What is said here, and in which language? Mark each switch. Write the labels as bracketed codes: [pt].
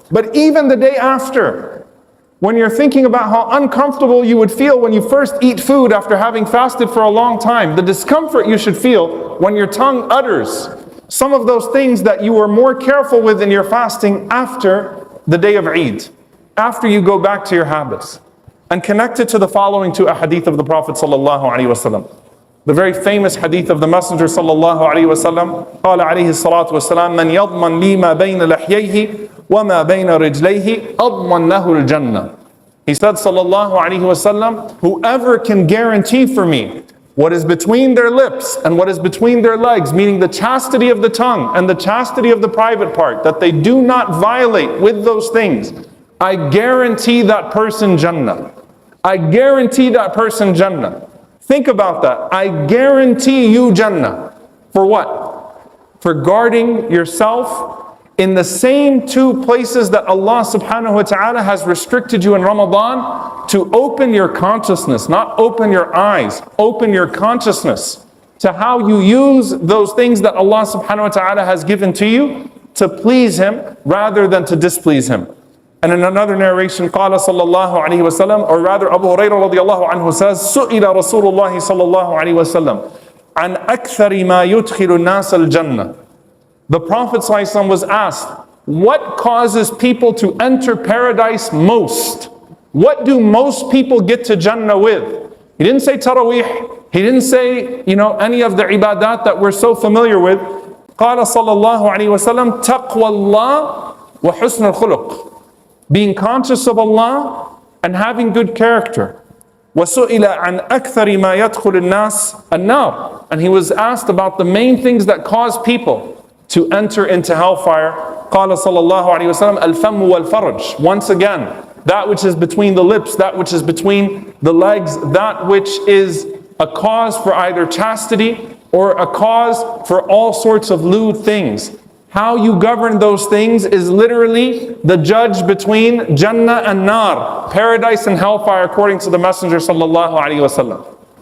[en] But even the day after, when you're thinking about how uncomfortable you would feel when you first eat food after having fasted for a long time, the discomfort you should feel when your tongue utters some of those things that you were more careful with in your fasting after the day of Eid, after you go back to your habits. And connected to the following two ahadith of the Prophet sallallahu alaihi wasallam. The very famous hadith of the Messenger [ar] sallallahu alaihi wasallam, قال عليه الصلاة والسلام, من يضمن لي ما بين لحييه وما بين رجليه أضمن له الجنة. [en] He said sallallahu alaihi wasallam, whoever can guarantee for me what is between their lips and what is between their legs, meaning the chastity of the tongue and the chastity of the private part, that they do not violate with those things, I guarantee that person Jannah. I guarantee that person Jannah. Think about that. I guarantee you Jannah. For what? For guarding yourself in the same two places that Allah subhanahu wa ta'ala has restricted you in Ramadan, to open your consciousness, not open your eyes, open your consciousness to how you use those things that Allah subhanahu wa ta'ala has given to you to please Him rather than to displease Him. And in another narration, [ar] قال صلى الله عليه وسلم, [en] or rather Abu Hurairah radiallahu anhu says, [ar] سئل رسول الله صلى الله عليه وسلم عن أكثر ما يدخل الناس الجنة. [en] The Prophet ﷺ was asked, what causes people to enter paradise most? What do most people get to Jannah with? He didn't say Taraweeh. He didn't say, any of the ibadat that we're so familiar with. [ar] قال صلى الله عليه وسلم تقوى الله وحسن الخلق. [en] Being conscious of Allah and having good character. [ar] وَسُئِلَ عَنْ أَكْثَرِ مَا يَدْخُلِ النَّاسِ النَّارِ. [en] And he was asked about the main things that cause people to enter into hellfire. [ar] قال صلى الله عليه وسلم الفم والفرج. [en] Once again, that which is between the lips, that which is between the legs, that which is a cause for either chastity or a cause for all sorts of lewd things. How you govern those things is literally the judge between Jannah and Nar, paradise and hellfire, according to the Messenger sallallahu alaihi wasallam.